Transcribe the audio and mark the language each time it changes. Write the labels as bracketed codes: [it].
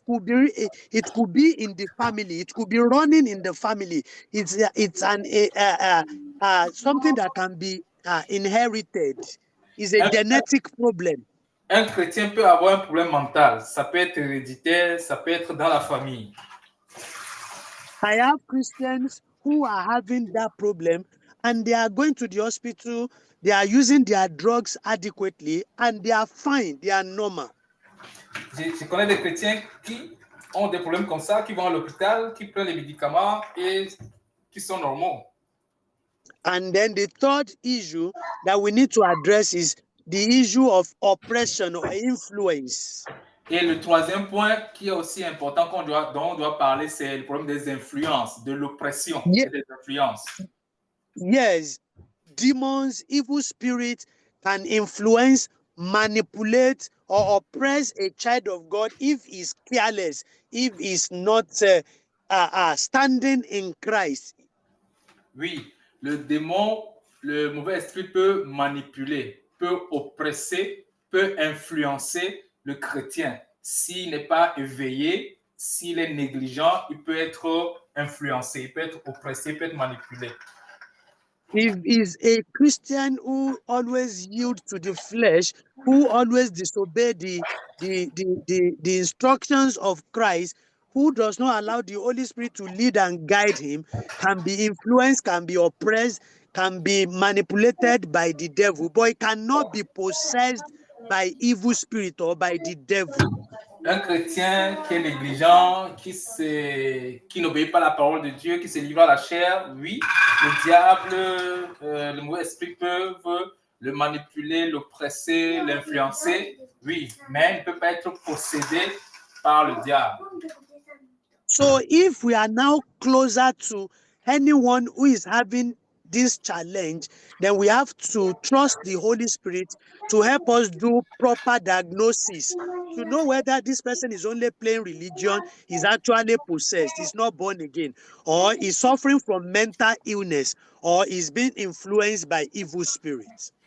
[en] It could be in the family. It could be running in the family. It's something that can be inherited. It's a genetic problem. [fr] Un chrétien peut avoir un problème mental. Ça peut être héréditaire, ça peut être dans la famille. [en] I have Christians who are having that problem and they are going to the hospital, they are using their drugs adequately and they are fine, they are normal. [fr] Je connais des chrétiens qui ont des problèmes comme ça, qui vont à l'hôpital, qui prennent les médicaments et qui sont normaux. [en] And then the third issue that we need to address is the issue of oppression or influence. [fr] Et le troisième point qui est aussi important dont on doit parler, c'est le problème des influences, de l'oppression, [en] Yeah. [fr] des influences. [en] Yes, demons, evil spirits can influence, manipulate, or oppress a child of God if he's careless, if he's not standing in Christ. [fr] Oui, le démon, le mauvais esprit peut manipuler, peut oppresser, peut influencer le chrétien. S'il n'est pas éveillé, s'il est négligent, il peut être influencé, il peut être oppressé, il peut être manipulé. [en] If is a Christian who always yields to the flesh, who always disobey the instructions of Christ, who does not allow the Holy Spirit to lead and guide him, can be influenced, can be oppressed, can be manipulated by the devil, but it cannot be possessed by evil spirit or by the devil. [fr] Un chrétien qui est négligent, qui n'obéit pas à la parole de Dieu, qui se livre à la chair, oui, le diable, le mauvais esprit peuvent le manipuler, l'oppresser, l'influencer, oui, mais il ne peut pas être possédé par le diable. [en] So if we are now closer to anyone who is having this challenge, then we have to trust the Holy Spirit to help us do proper diagnosis to know whether this person is only playing religion, is actually possessed, is not born again, or is suffering from mental illness, or is being influenced by evil spirits.